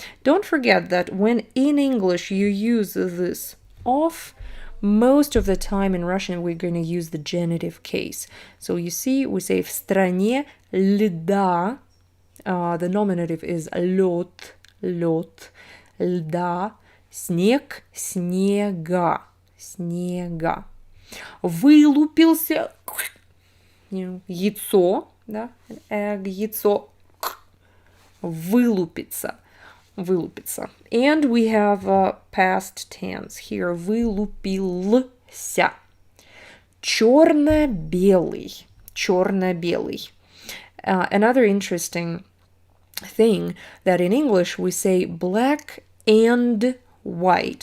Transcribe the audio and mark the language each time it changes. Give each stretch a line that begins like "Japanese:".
English: Don't forget that when in English you use this of, most of the time in Russian we're going to use the genitive case. So you see, we say
Russian: в стране льда,
English: the nominative is
Russian: лед, льда, снег, снега, снега. Вылупился яйцо, да, яйцо, вылупиться.
English: And we have past tense here.
Russian: Вылупился. Черно-белый.
English: Another interesting thing that in English we say black and white.